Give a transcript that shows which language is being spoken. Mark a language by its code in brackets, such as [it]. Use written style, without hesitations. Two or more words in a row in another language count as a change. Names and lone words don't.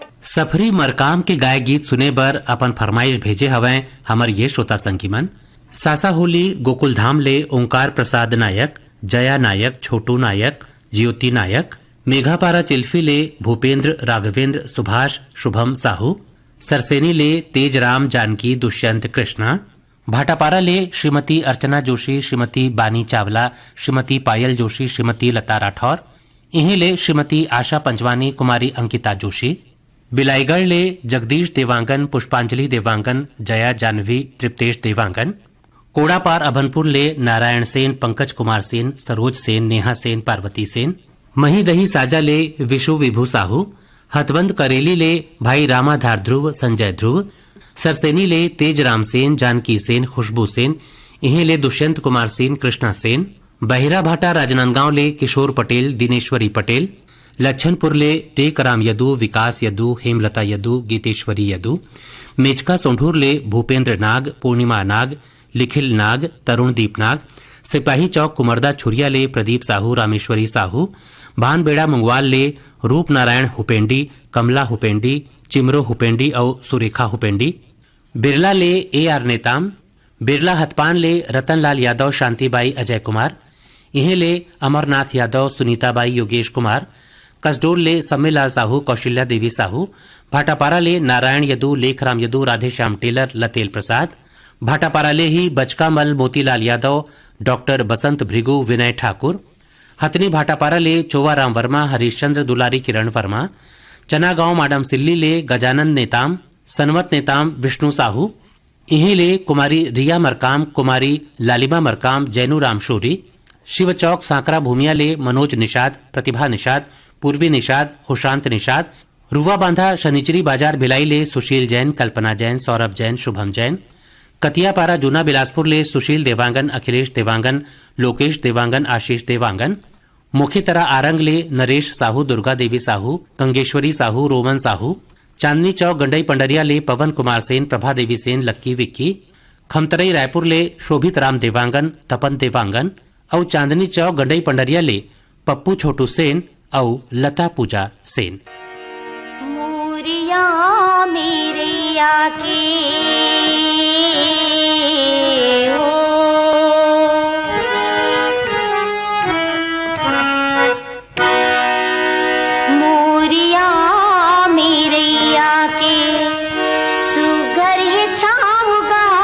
[hne] सफरी मरकाम के गाय गीत सुने बर अपन फरमाइश भेजे हवें हमर ये श्रोता संगीमन। सासा होली गोकुल धाम ले ओंकार प्रसाद नायक, जया नायक, छोटू नायक, ज्योति नायक। मेघापारा चिल्फी ले भूपेंद्र, राघवेंद्र, सुभाष, शुभम साहू। सरसेनी ले तेज राम, जानकी, दुष्यंत, कृष्णा। भाटापारा ले श्रीमती अर्चना जोशी, श्रीमती बानी चावला, श्रीमती पायल जोशी, श्रीमती लता राठौर। इहीं ले श्रीमती आशा पंचवानी, कुमारी अंकिता जोशी। बिलाईगढ़ ले जगदीश देवांगन, पुष्पांजलि देवांगन, जया जानवी, तृप्तेश देवांगन। कोड़ापार अभनपुर ले नारायण सेन, पंकज कुमार सेन, सरोज सेन, नेहा सेन, पार्वती सेन। मही दही साजा ले विशु विभू साहू। हथबंद करेली ले भाई रामाधार ध्रुव, संजय ध्रुव। सरसेनी ले तेज राम सेन, जानकी सेन, खुशबू सेन। इहीं ले दुष्यंत कुमार सेन, कृष्णा सेन। बहिरा भाटा राजनांदगांव ले किशोर पटेल, दिनेश्वरी पटेल। लच्छनपुर ले टेक राम यदू, विकास यदू, हेमलता यदू, गीतेश्वरी यदू। मेचका सोंढूर ले भूपेंद्र नाग, पूर्णिमा नाग, लिखिल नाग, तरुणदीप नाग। सिपाही चौक कुमरदा छुरिया ले प्रदीप साहू, रामेश्वरी साहू। भानबेड़ा मुंगवाल ले रूप नारायण हुपेंडी, कमला हुपेंडी, चिमरो हुपेंडी और सुरेखा हुपेंडी। बिरला ले AR नेताम। बिरला हथपान ले रतनलाल यादव, शांतिबाई, अजय कुमार। इहे ले अमरनाथ यादव, सुनीताबाई, योगेश कुमार। कसडोल ले सम्मेलाल साहू, कौशल्या देवी साहू। भाटापारा ले नारायण यदू, लेखराम यदू, राधेश्याम टेलर, लतेल प्रसाद। भाटापारा ले ही बचकामल, मोतीलाल यादव, डॉक्टर बसंत भृगु, विनय ठाकुर। हथनी भाटापारा ले चोवाराम वर्मा, हरीशचंद्र, दुलारी, किरण वर्मा। चनागांव माडम सिल्ली ले गजानन नेताम, सनवत नेताम, विष्णु साहू। इहीं ले कुमारी रिया मरकाम, कुमारी लालिमा मरकाम, जैनू राम शोरी। शिव चौक सांकरा भूमिया ले मनोज निषाद, प्रतिभा निषाद, पूर्वी निषाद, खुशांत निषाद। रुवा बांधा शनिचरी बाजार भिलाई ले सुशील जैन, कल्पना जैन, सौरभ जैन, शुभम जैन। कतियापारा जूना बिलासपुर ले सुशील देवांगन, अखिलेश देवांगन, लोकेश देवांगन, आशीष देवांगन। मुखीतरा आरंग ले नरेश साहू, दुर्गा देवी साहू, गंगेश्वरी साहू, रोमन साहू। चांदनी चौक गंडई पंडरिया ले पवन कुमार सेन, प्रभा देवी सेन, लक्की विक्की। खमतरई रायपुर ले शोभित राम देवांगन, तपन देवांगन। और चांदनी चौक गंडई पंडरिया ले पप्पू छोटू सेन और लता पूजा सेन। मोरिया मेरिया के हो, मोरिया मेरिया के सुगर ही छाऊगा।